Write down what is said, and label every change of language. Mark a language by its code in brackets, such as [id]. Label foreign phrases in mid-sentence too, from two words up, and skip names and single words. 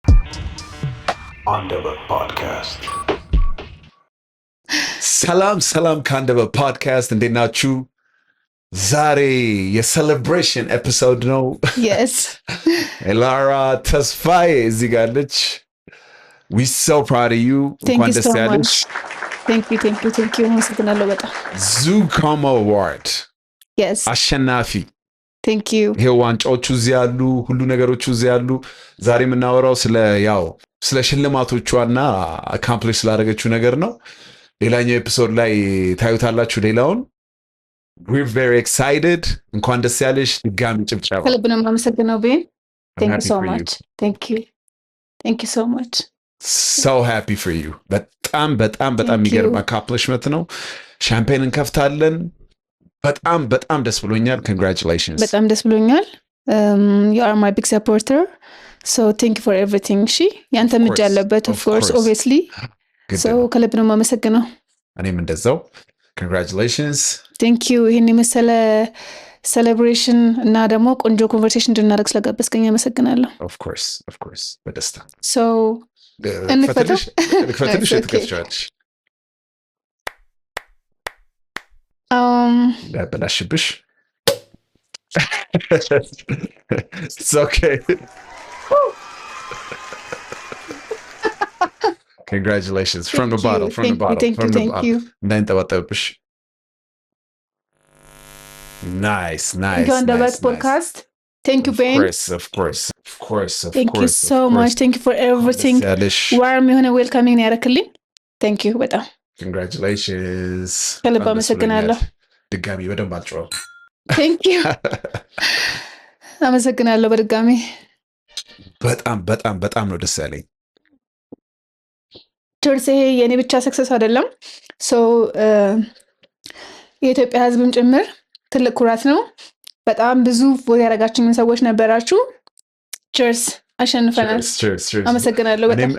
[am] ሰላም ከአንደበት ፖድካስት፣ እንዴት ናችሁ? ዛሬ የሴሌብሬሽን ኤፒሶድ ነው። [en] Yes. [am] ላራ ተስፋዬ እዚህ ጋር አለች። [en] we so proud of you. Thank you so much. Thank you. [am] አመሰግናለሁ በጣም። [en] Zucamo Award Yes. [am] አሸናፊ። [en] Thank you. [am] ይሄ ዋንጫዎቹ እዚህ ያሉ፣ ሁሉ ነገሮቹ እዚህ ያሉ። ዛሬ የምናወራው ስለ ሽልማቶቿና አካምፕሊሽ ስላደረገችው ነገር ነው። ሌላኛው ኤፒሶድ ላይ ታዩታላችሁ ሌላውን። [en] We're very excited. [am] እንኳን ደስ ያለሽ። ድጋሚ ጭብጨባ። ከልብ ነው የማመሰግነው ቤን። [en] Thank you so much. Thank you so much. So happy for you. [am] በጣም የሚገርም accomplishment ነው። ሻምፔን እንከፍታለን። በጣም ደስ ብሎኛል። Congratulations. በጣም ደስ ብሎኛል። [en] You are my big supporter. So thank you for everything. [am] ያንተ እጅ ያለበት [en] of course obviously. [am] So ከልብ ነው የማመሰግነው። እኔም እንደዛው። Congratulations. [en] Thank you. [am] ይህን የመሰለ ሴሌብሬሽን እና ደግሞ ቆንጆ ኮንቨርሴሽን እንድናደርግ ስለጋበዝከኝ አመሰግናለሁ። [en] Of course. [am] በደስታ እንክፈተው። ትከፍቻለሽ። ያበላሽብሽ። [en] It's okay. Congratulations. From the bottle. Thank you. [am] እንዳይንጠባጠብብሽ። Nice. [en] On the West podcast. Thank you, Ben. Of course. Thank you so much. Thank you for everything. [am] ዋርም የሆነ ዌልካሚንግ ያደረክልኝ። [en] Thank you [am] በጣም። [en] Congratulations. [am] ከልብ አመሰግናለሁ። ድጋሚ በደንብ አልጨዋም። Thank you. አመሰግናለሁ በድጋሚ። በጣም ነው ደስ ያለኝ። ቸርስ ይሄ የኔ ብቻ ሰክሰስ አይደለም። የኢትዮጵያ ሕዝብም ጭምር ትልቅ ኩራት ነው። በጣም ብዙ ቦታ ያደረጋችሁኝ ሰዎች ነበራችሁ። ቸርስ አሸንፈናል። አመሰግናለሁ በጣም።